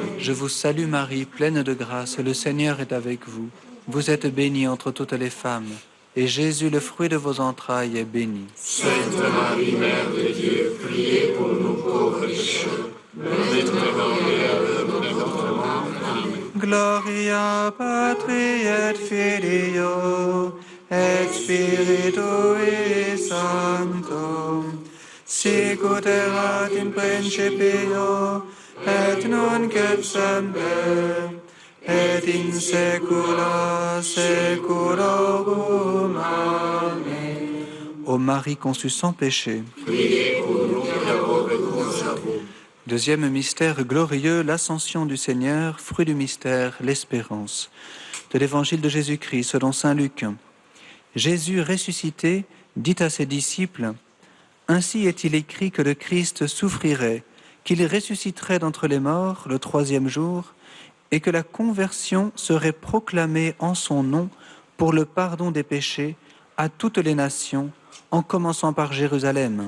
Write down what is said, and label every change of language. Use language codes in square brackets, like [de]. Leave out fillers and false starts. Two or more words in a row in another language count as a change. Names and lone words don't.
[fr] Je vous salue Marie, pleine de grâce, le Seigneur est avec vous. Vous êtes bénie entre toutes les femmes, et Jésus, le fruit de vos entrailles, est béni. Sainte Marie, Mère de Dieu, priez pour nous pauvres pécheurs, maintenant et à l'heure de notre mort. Amen. [la] Gloria Patri et Filio et Spiritui Sancto, sicut erat in principio et nunc et semper et in saecula saeculorum. [fr] Amen. Ô Marie conçue sans péché, Priez pour nous qui avons recours à vous. Deuxième mystère glorieux, l'ascension du Seigneur, fruit du mystère, l'espérance. De l'évangile de Jésus-Christ selon saint Luc. Jésus ressuscité dit à ses disciples, « Ainsi est-il écrit que le Christ souffrirait, qu'il ressusciterait d'entre les morts le troisième jour, et que la conversion serait proclamée en son nom pour le pardon des péchés à toutes les nations, en commençant par Jérusalem.